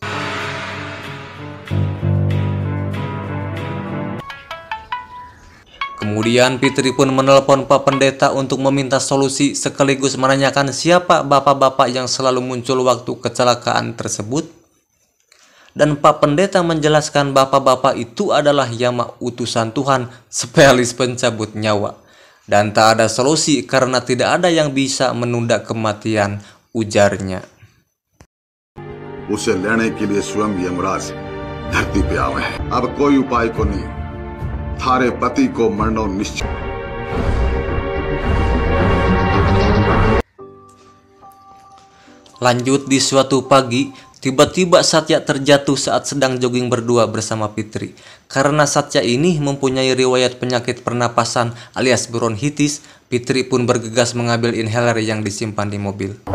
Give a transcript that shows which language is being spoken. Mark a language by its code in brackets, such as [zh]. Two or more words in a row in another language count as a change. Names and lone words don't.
[id] Kemudian Fitri pun menelpon Pak Pendeta untuk meminta solusi sekaligus menanyakan siapa bapak-bapak yang selalu muncul waktu kecelakaan tersebut. Dan Pak Pendeta menjelaskan bapak-bapak itu adalah Yama, utusan Tuhan, spesialis pencabut nyawa. Dan tak ada solusi karena tidak ada yang bisa menunda kematian, ujarnya. [hi] उसे लेने के लिए स्वयं यमराज धरती पे आवे हैं। अब कोई उपाय को नहीं, थारे पति को मरना निश्चित। [id] Lanjut di suatu pagi, tiba-tiba Satya terjatuh saat sedang jogging berdua bersama Fitri. Karena Satya ini mempunyai riwayat penyakit pernapasan alias bronkitis, Fitri pun bergegas mengambil inhaler yang disimpan di mobil.